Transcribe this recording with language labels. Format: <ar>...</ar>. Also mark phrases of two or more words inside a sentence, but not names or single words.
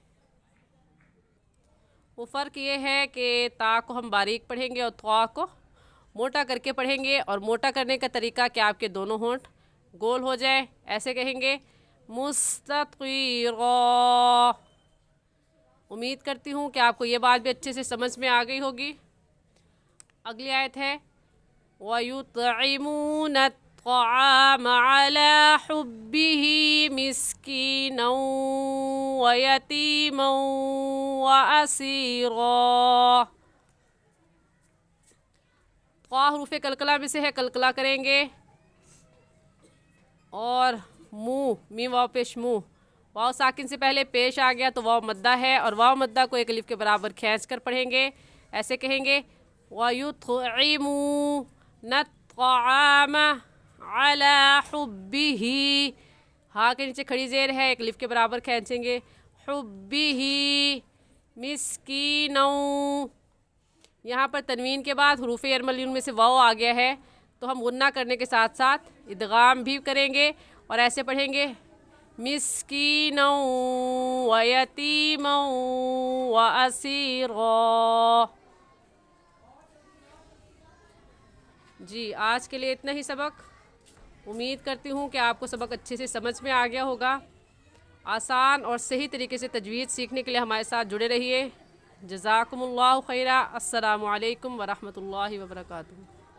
<hi>वो फ़र्क ये है कि ता को हम बारीक पढ़ेंगे और त्वा को मोटा करके पढ़ेंगे। और मोटा करने का तरीका कि आपके दोनों होंठ गोल हो जाए, ऐसे कहेंगे मुस्ततीरा। उम्मीद करती हूँ कि आपको ये बात भी अच्छे से समझ में आ गई होगी। अगली आयत है</hi> <ar>ويطعمون الطعام على حبه مسكينا ويتيما وأسيرا.</ar> <hi>त्वा हरूफ कलकला में से है, कलकला करेंगे। और मुँह, मीम वाव पेश मुँह, वाव साकिन से पहले पेश आ गया तो वाव मद्दा है, और वाव मद्दा को एक अलिफ के बराबर खींच कर पढ़ेंगे। ऐसे कहेंगे</hi> <ar>ويطعمون الطعام على حبه.</ar> <hi>हा के नीचे खड़ी जेर है, एक अलिफ के बराबर खींचेंगे।</hi> <ar>حبه مسكينا.</ar> <hi>यहाँ पर तनवीन के बाद हरूफ अरमली में से वाव आ गया है, तो हम गुन्ना करने के साथ साथ इदगाम भी करेंगे और ऐसे पढ़ेंगे</hi> <ar>مسكينا ويتيما وأسيرا.</ar> <hi>जी, आज के लिए इतना ही सबक। उम्मीद करती हूँ कि आपको सबक अच्छे से समझ में आ गया होगा। आसान और सही तरीके से तजवीज़ सीखने के लिए हमारे साथ जुड़े रहिए।</hi> <ar>جزاكم الله خيرا. السلام عليكم ورحمة الله وبركاته.</ar>